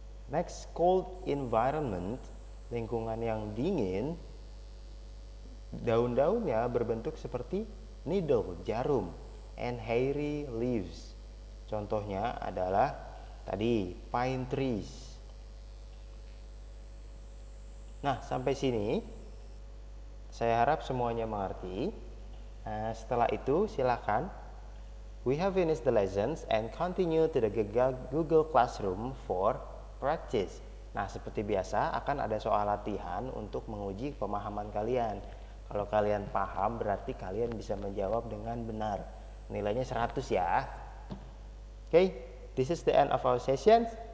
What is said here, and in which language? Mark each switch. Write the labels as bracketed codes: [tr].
[en] Next, cold environment, [id] lingkungan yang dingin, daun-daunnya berbentuk seperti needle, jarum, [en] and hairy leaves. [id] Contohnya adalah tadi pine trees. Nah, sampai sini saya harap semuanya mengerti. Setelah itu silakan [en] we have finished the lessons and continue to the Google Classroom for practice. [id] Nah, seperti biasa akan ada soal latihan untuk menguji pemahaman kalian. Kalau kalian paham berarti kalian bisa menjawab dengan benar. Nilainya 100 ya. [en] Okay, this is the end of our session.